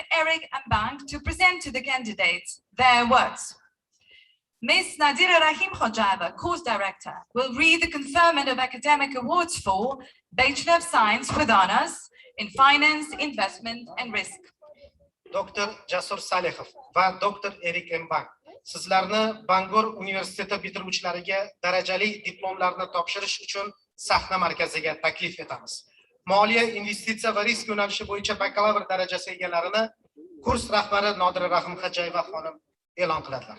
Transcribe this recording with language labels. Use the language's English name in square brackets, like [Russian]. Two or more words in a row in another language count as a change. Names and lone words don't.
[English] Eric Mbang to present to the candidates their works. Ms. Nadira Rahim Khojava, course director, will read the conferment of academic awards for Bachelor of Science with Honours in Finance, Investment and Risk. Dr. [Uzbek] Jasur Salikhov va Dr. Eric Mbang. Sizlarni Bangor Universiteti bitiruvchilariga darajali diplomlarni topshirish uchun sahna markaziga taklif etamiz. Moliya, investitsiya va risk yo'nalishi bo'yicha bakalavr darajasi egalarini kurs rahbari Nodira Rahim Xojayeva xonim e'lon qiladilar.